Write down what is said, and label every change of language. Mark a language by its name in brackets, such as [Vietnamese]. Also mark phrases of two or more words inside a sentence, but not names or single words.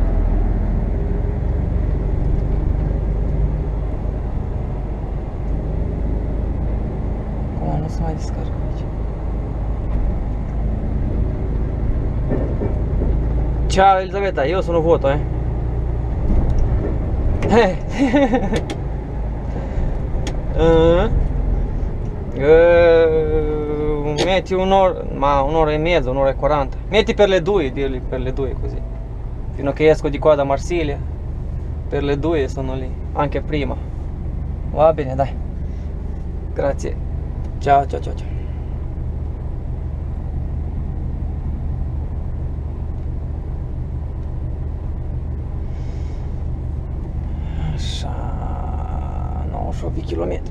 [Romanian] Acum nu se mai descarcă aici. [Italian] Ciao, Elisabeta, io sono vuoto, Metti un'ora e mezza, un'ora e 40. Metti per le 2, dirgli per le 2 così. Fino a che esco di qua da Marsiglia. Per le 2 sono lì, anche prima. Va bene, dai. Grazie. Ciao. [Romanian] Așa, 98 de kilometri.